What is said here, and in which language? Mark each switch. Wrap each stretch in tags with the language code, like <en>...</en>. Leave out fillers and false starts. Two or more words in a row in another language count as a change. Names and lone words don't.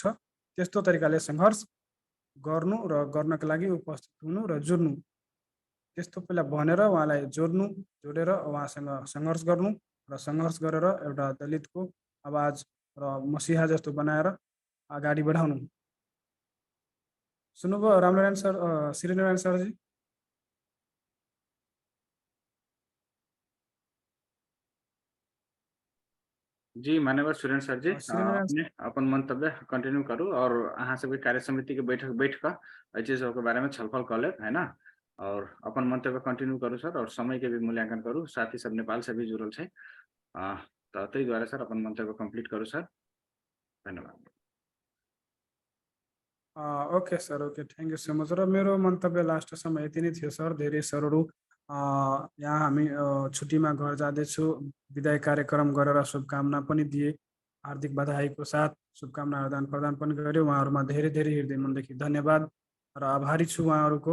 <ne>त्यस्तो तरिकाले सङ्घर्ष गर्नु र गर्नको लागि उपस्थित हुनु र जुर्नु, त्यस्तो पहिला भनेर उहाँलाई जोडेर उहाँसँग सङ्घर्ष गर्नु र सङ्घर्ष गरेर एउटा दलितको आवाज र मसिहा जस्तो बनाएर अगाडि बढाउनु। सुन्नुभयो रामनारायण सर, श्रीनारायण सरजी? जी मान्यवर सुरेन्द्र सर जी, श्रीनारायण</ne> <mai>अपने अपन मंतव्य कंटिन्यू करू और अहाँ सबके कार्य समिति के बैठ का एहि चीज के बारे में छलफल कर ले है ना, और अपन मंतव्य कंटिन्यू करू सर, और समय के भी मूल्यांकन करू। साथ ही सब नेपाल से भी जुड़ल है, तो तै द्वारा सर अपन मंतव्य कंप्लीट करू सर। धन्यवाद। ओके सर,</mai> <en>Okay, thank you so much.</en> <ne>र मेरो मन्तव्य लास्टसम्म यति नै थियो सर। धेरै सरहरू यहाँ हामी छुट्टीमा घर जाँदैछु, विदाय कार्यक्रम गरेर शुभकामना पनि दिए, हार्दिक बधाईको साथ शुभकामना आदान प्रदान पनि गऱ्यो। उहाँहरूमा धेरै धेरै हृदय मनदेखि धन्यवाद र आभारी छु उहाँहरूको।</ne>